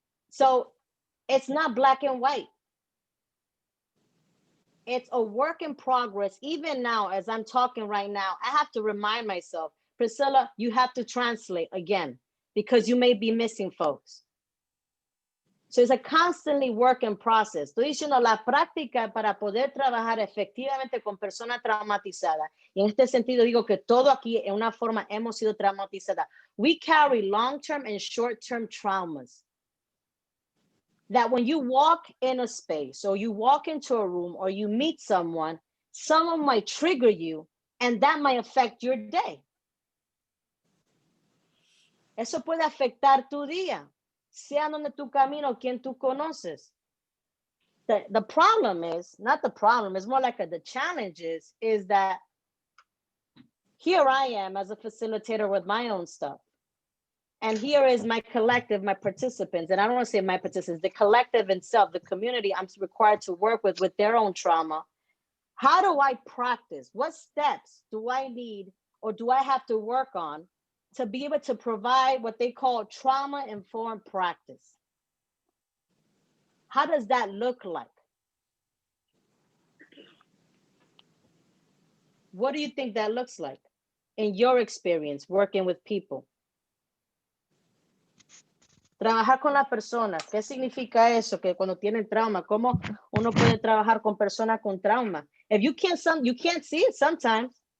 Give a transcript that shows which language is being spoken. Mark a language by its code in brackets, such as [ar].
[en] So it's not black and white. It's a work in progress. Even now, as I'm talking right now, I have to remind myself, Priscilla, you have to translate again because you may be missing folks. So it's a constantly work in process. [es] Estoy diciendo la práctica para poder trabajar efectivamente con personas traumatizadas. Y en este sentido digo que todo aquí en una forma hemos sido traumatizadas. [en] We carry long-term and short-term traumas. That when you walk in a space or you walk into a room or you meet someone might trigger you and that might affect your day. [es] Eso puede afectar tu día, sea donde tu camino, quien tú conoces. [en] The problem is, not the problem, it's more like the challenge is that here I am as a facilitator with my own stuff. And here is my collective, my participants, and I don't want to say my participants, the collective itself, the community I'm required to work with their own trauma. How do I practice? What steps do I need or do I have to work on to be able to provide what they call trauma-informed practice? How does that look like? What do you think that looks like in your experience working with people? [es] Trabajar con las personas. ¿Qué significa eso? Que cuando tienen trauma, ¿cómo uno puede trabajar con personas con trauma? [en] If you can't see it sometimes.